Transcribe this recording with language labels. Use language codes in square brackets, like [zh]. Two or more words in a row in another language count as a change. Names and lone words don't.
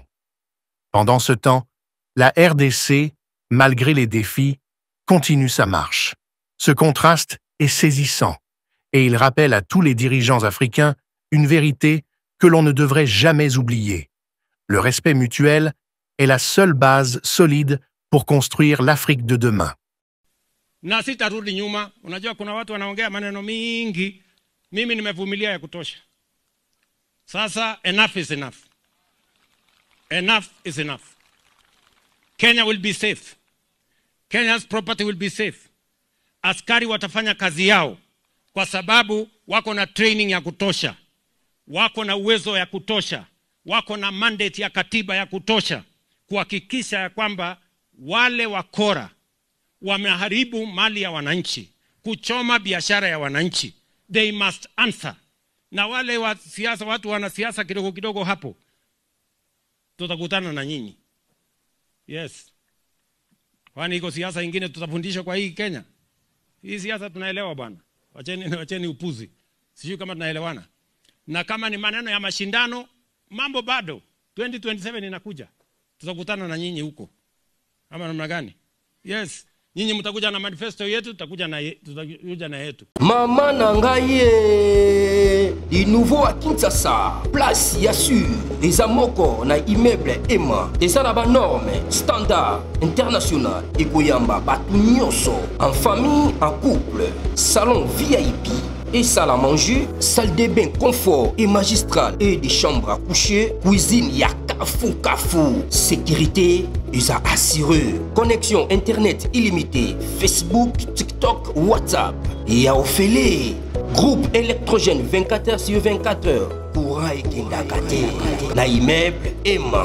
[fr] Pendant ce temps, la RDC, malgré les défis, continue sa marche. Ce contraste est saisissant et il rappelle à tous les dirigeants africains une vérité que l'on ne devrait jamais oublier. Le respect mutuel est la seule base solide pour construire l'Afrique de demain. [sw] Na sitarudi nyuma. Unajua kuna watu wanaongea maneno mingi. Mimi nimevumilia ya kutosha. Sasa [en] enough is enough. Enough is enough. Kenya will be safe. Kenya's property will be safe. [sw] Askari watafanya kazi yao kwa sababu wako na training ya kutosha. Wako na uwezo ya kutosha. Wako na mandate ya katiba ya kutosha kuhakikisha ya kwamba wale wakora wameharibu mali ya wananchi, kuchoma biashara ya wananchi, [en] they must answer. [sw] Na wale wa siasa, watu wana siasa kidogo kidogo hapo, tutakutana na nyinyi. Yes. Kwani iko siasa ingine tutafundishwa kwa hii Kenya? Hii siasa tunaelewa bwana. Wacheni upuzi. Sijui kama tunaelewana. Na kama ni maneno ya mashindano, mambo bado. 2027 inakuja. Tutakutana na nyinyi huko. Ama namna gani? Yes. Nyinyi mtakuja na manifesto yetu, tutakuja na yetu. [ln] Mama Nangaye, [fr] di nouveau à Kinshasa, place Yassur, des amoko na immeuble Emma, des araba normes, standard, international, et Goyamba, [ln] batu nyonso, [fr] en famille, en couple, salon VIP, et salle à manger, salle de bain confort et magistral, et des chambres à coucher, cuisine ya kafou, sécurité, ils a assuré, connexion internet illimitée, Facebook, TikTok, WhatsApp, et à Ophélie, groupe électrogène 24h/24h, courant et kindakate, na immeuble Emma.